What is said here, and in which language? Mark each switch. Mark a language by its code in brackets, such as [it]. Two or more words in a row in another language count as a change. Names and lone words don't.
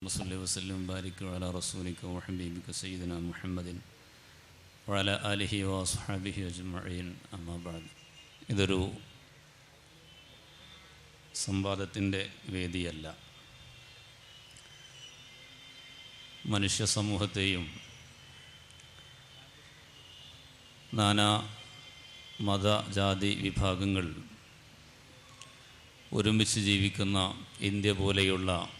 [ar] صلى وسلم وبارك على رسولك وحبيبك سيدنا محمد وعلى آله وأصحابه أجمعين أما بعد. [ml] ഇതൊരു സംവാദത്തിൻ്റെ വേദിയല്ല. മനുഷ്യ സമൂഹത്തെയും നാനാ മത ജാതി വിഭാഗങ്ങൾ ഒരുമിച്ച് ജീവിക്കുന്ന ഇന്ത്യ പോലെയുള്ള